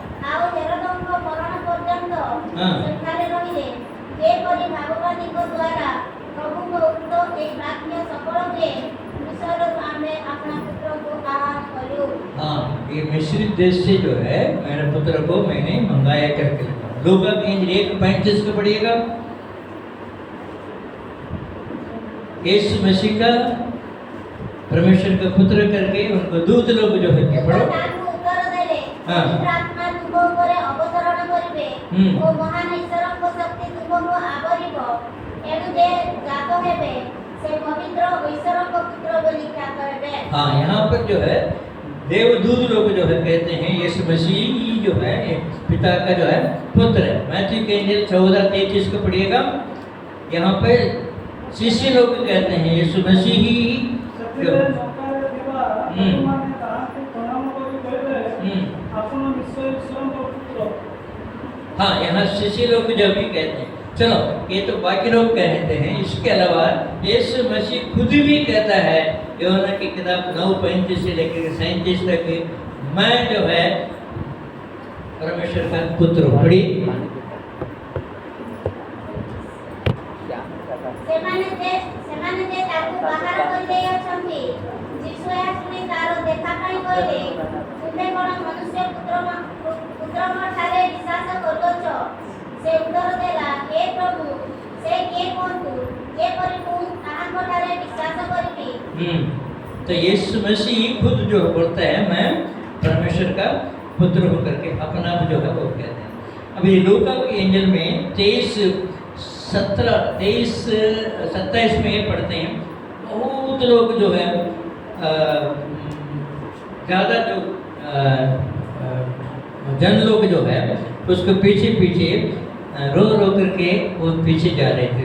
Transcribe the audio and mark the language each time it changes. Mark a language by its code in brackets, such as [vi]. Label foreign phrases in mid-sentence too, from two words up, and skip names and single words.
[hi] हाँ, ये मिस्र देश से जो है मेरे पुत्र को मैंने मंगाया करके लिखा। लूका की इंजल 1:35 को पढ़िएगा। यीशु मसीह का परमेश्वर का पुत्र करके उनको दूत लोग जो है कि पढ़ो [or] ତାଙ୍କୁ ଉତ୍ତର ଦେଲେ ହଁ। ପବିତ୍ର ଆତ୍ମା ତୁମ ଉପରେ ଅବତରଣ କରିବେ ହୁଁ। ଓ ମହାନ ଈଶ୍ୱରଙ୍କ ଶକ୍ତି ତୁମକୁ ଆବରିବ ଏଣୁ ଯେ ଜାତ ହେବେ ସେ ପବିତ୍ର ଈଶ୍ୱରଙ୍କ ପୁତ୍ର ବୋଲି ଖ୍ୟାତ ହେବେ। [hi] हाँ, यहाँ पर जो है देवदूत लोग जो है कहते हैं यीशु मसीह ही जो है ये पिता का जो है पुत्र है। मैथ्यू के इंजिल 14:33 को पढ़िएगा। यहाँ पे शिष्य लोग कहते हैं यीशु मसीह ही जो [or] ସେଥିରେ ଚକାରେ ଥିବା ଲୋକମାନେ ତାହାଙ୍କୁ ପ୍ରଣାମ କରି କହିଲେ ଆପଣ ନିଶ୍ଚୟ ଈଶ୍ୱରଙ୍କ ପୁତ୍ର। [hi] हाँ, यहाँ शिष्य लोग जो भी कहते हैं। चलो, ये तो बाकी लोग कहते हैं। इसके अलावा यीशु मसीह खुद भी कहता है यूहन्ना की किताब 9:35 से लेकर 37 तक मैं जो है परमेश्वर का पुत्र हूँ। पढ़ी [or] ସେମାନେ ଯେ ତାକୁ ବାହାର କରିଦେଇ ଅଛନ୍ତି ଯୀଶୁ ଏହା ଶୁଣି ତାର ଦେଖା ପାଇଁ କହିଲେ ତୁମେ କ'ଣ ମନୁଷ୍ୟ ପୁତ୍ରଙ୍କ ଠାରେ ବିଶ୍ୱାସ କରୁଅଛ? ସେ ଉତ୍ତର ଦେଲା ହେ ପ୍ରଭୁ ସେ କିଏ କୁହନ୍ତୁ ଯେପରି ମୁଁ ତାହାଙ୍କ ଠାରେ ବିଶ୍ୱାସ କରିବି। [hi] तो यीशु मसीह खुद जो बोलता है मैं परमेश्वर का पुत्र हूँ करके अपना आप जो है वो कहते हैं। अभी लूका के एंजल में 27 में ये पढ़ते हैं बहुत लोग जो है ज़्यादा जो जन लोग जो है उसको पीछे पीछे रो रो करके वो पीछे जा रहे थे।